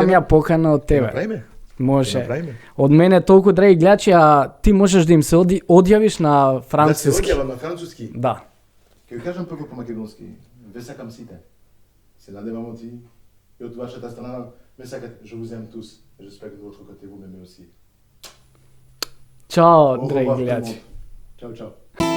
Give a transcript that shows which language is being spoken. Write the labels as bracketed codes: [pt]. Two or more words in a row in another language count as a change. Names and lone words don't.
[mk] тебе? ја покана од Ќе тебе. направиме. Може. направиме. Од мене толку драги гледачи, а ти можеш да им се одјавиш на Да се француски. одјавам на француски. Да. Ќе ви кажам прво по македонски. Ве сакам сите. Се надевам од ти и од вашата страна ме сакате. [fr] Je vous aime tous. J'espère que de votre côté vous m'aimez aussi. [mk] Чао, [fr] Au [mk] драги [fr] revoir tout le [mk] гледачи. [fr] monde. [it] Ciao, ciao.